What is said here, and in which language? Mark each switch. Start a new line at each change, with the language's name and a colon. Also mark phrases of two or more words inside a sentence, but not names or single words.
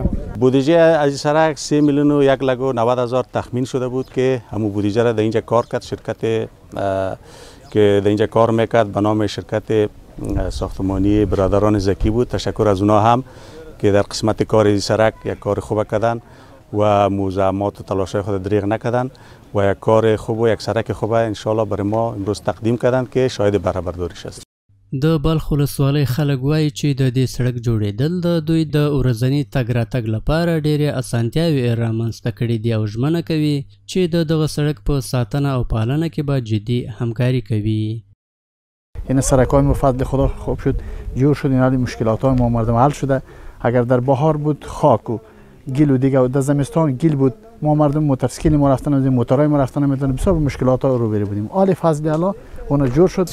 Persian: بودجه از سرک 3,01,90,000 تخمین شده بود که همون بودجه را در اینجا کار کرد شرکت که در اینجا کار میکرد به نام شرکت ساختمانی برادران زکی بود. تشکر از اونا هم که در قسمت کار سرک یک کار خوب کردن و موزمات و تلاشای خود دریغ نکردن و یک کار خوب و یک سرک خوب انشالله برای ما امروز تقدیم کردن که شاهد بهره برداریش است.
Pashto: د بلخ ولسوالۍ خلک وایي چې د دې سړک جوړېدل د دوی د ورځني تګ راتګ لپاره ډېرې اسانتیاوې رامنځته کړي دي او ژمنه کوي چې د دغه سړک په ساتنه او پالنه کې به جدي همکاری کوي.
Persian: این سرک‌های ما فضل خدا خوب شد جور شد. این مشکلات‌های ما مردم حل شده. اگر در بهار بود خاک و گل و دیگه و در زمستان گل بود ما مردم موتورسیکل ما رفتن از موتورای ما رفتن میتونن بسیار مشکلات ها رو بودیم. آل فضل الله اون جور شد.